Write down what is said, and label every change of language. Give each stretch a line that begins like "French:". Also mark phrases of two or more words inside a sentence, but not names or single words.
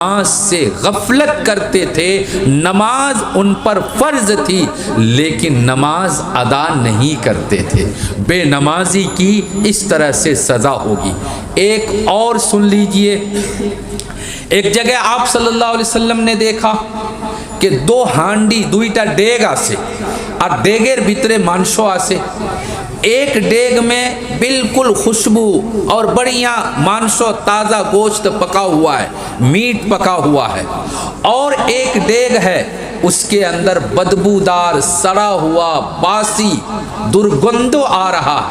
Urdu: نماز سے غفلت کرتے تھے، نماز ان پر فرض تھی لیکن نماز ادا نہیں کرتے تھے، بے نمازی کی اس طرح سے سزا ہوگی۔ ایک اور سن لیجئے، ایک جگہ آپ صلی اللہ علیہ وسلم نے دیکھا کہ دو ہانڈی
Bangla: দুইটা ডেগ আছে
Urdu: اور
Bangla: ডেগের ভিতরে মাংস আছে,
Urdu: ایک ڈیگ میں بالکل خوشبو اور بڑھیا مانس و تازہ گوشت پکا ہوا ہے، میٹ پکا ہوا ہے، اور ایک ڈیگ ہے اس کے اندر بدبودار سڑا ہوا باسی درگندو آ رہا ہے۔